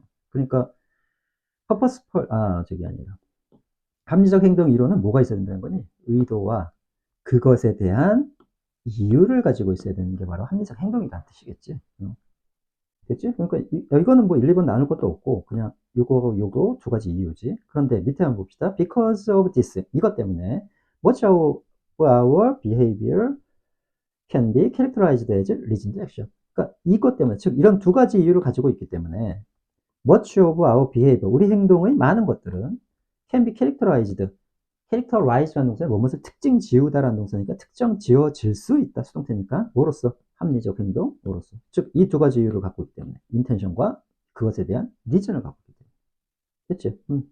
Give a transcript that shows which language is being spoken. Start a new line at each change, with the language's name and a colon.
Korean: 그러니까, purposeful, 저기 아니라. 합리적 행동 이론은 뭐가 있어야 된다는 거니? 의도와 그것에 대한 이유를 가지고 있어야 되는 게 바로 합리적 행동이라는 뜻이겠지. 됐지? 그러니까 이거는 뭐 1, 2번 나눌 것도 없고 그냥 요거 두 가지 이유지. 그런데 밑에 한번 봅시다.
English: Because of this
Korean: 이것 때문에
English: much of our behavior can be characterized as reasoned action.
Korean: 그러니까 이것 때문에 즉 이런 두 가지 이유를 가지고 있기 때문에
English: much of our behavior
Korean: 우리 행동의 많은 것들은
English: can be characterized
Korean: characterize라는 동사는 뭐뭇을 특징 지우다라는 동사니까 특정 지어질 수 있다 수동태니까 뭐로써 합리적 행동 뭐로써 즉 이 두 가지 이유를 갖고 있기 때문에 인텐션과 그것에 대한 리전을 갖고 있기 때문에 됐지?